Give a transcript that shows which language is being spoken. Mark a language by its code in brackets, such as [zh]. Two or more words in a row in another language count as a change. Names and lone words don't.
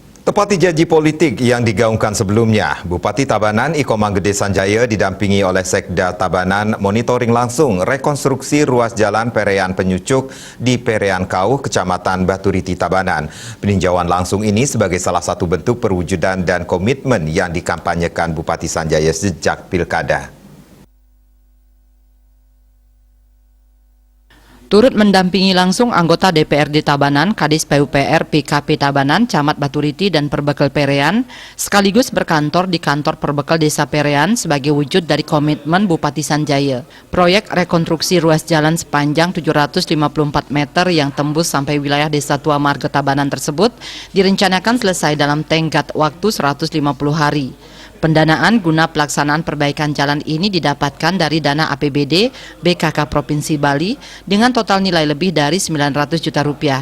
[id] Tepati janji politik yang digaungkan sebelumnya, Bupati Tabanan Iko Manggede Sanjaya didampingi oleh Sekda Tabanan monitoring langsung rekonstruksi ruas jalan Perean Penyucuk di Perean Kauh, Kecamatan Baturiti, Tabanan. Peninjauan langsung ini sebagai salah satu bentuk perwujudan dan komitmen yang dikampanyekan Bupati Sanjaya sejak Pilkada. Turut mendampingi langsung anggota DPRD Tabanan, Kadis PUPR PKP Tabanan, Camat Baturiti dan Perbekel Perean, sekaligus berkantor di kantor Perbekel Desa Perean sebagai wujud dari komitmen Bupati Sanjaya. Proyek rekonstruksi ruas jalan sepanjang 754 meter yang tembus sampai wilayah Desa Tua Marga Tabanan tersebut direncanakan selesai dalam tenggat waktu 150 hari. Pendanaan guna pelaksanaan perbaikan jalan ini didapatkan dari dana APBD BKK Provinsi Bali dengan total nilai lebih dari 900 juta rupiah.